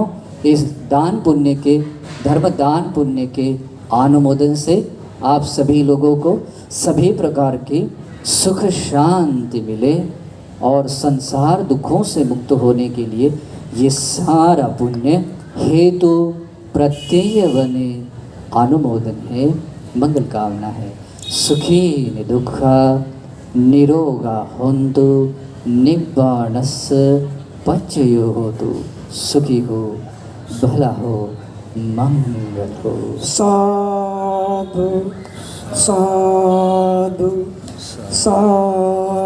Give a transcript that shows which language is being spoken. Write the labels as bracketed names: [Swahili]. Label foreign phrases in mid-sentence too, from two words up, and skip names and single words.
[Hindi] इस दान पुण्य के, धर्मदान पुण्य के अनुमोदन से आप सभी लोगों को सभी प्रकार की सुख शांति मिले और संसार दुखों से मुक्त होने के लिए ये सारा पुण्य हेतु प्रत्यय बने। अनुमोदन है, मंगल कामना है। [Pali] सुखी दुखा निरोगा होन्तु निब्बाणस्य पच्चयो होतु। [Hindi] सुखी हो, भला हो, मंगल हो। [Pali] साधु साधु साधु।